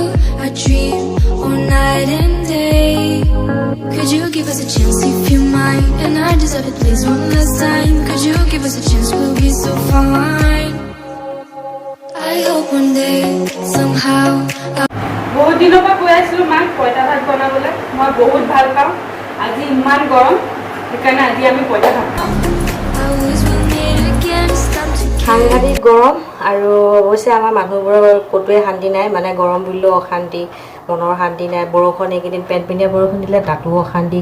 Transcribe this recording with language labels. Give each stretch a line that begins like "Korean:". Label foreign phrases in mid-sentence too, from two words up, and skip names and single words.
English: I dream all night and day. Could you give us a chance if you mind? And I deserve it, please, one last time. Could you give us a chance? We'll be so fine. I hope one day, somehow.
Hindi: बहुत दिनों पर
Assamese: কৈ আছিলো মাক পইতা ভাত বনাবলৈ। মই বহুত ভাল পাওঁ। আজি ইমান গৰম সেইকাৰণে আজি আমি পইতা ভাত খাম। সাংঘাতিক গৰম আৰু অৱশ্যে আমাৰ মানুহবোৰৰ ক'তোৱে শান্তি নাই। মানে গৰম বুলিলেও অশান্তি, মনৰ শান্তি নাই। বৰষুণ এইকেইদিন পেনপেনীয়া বৰষুণ দিলে তাতো অশান্তি।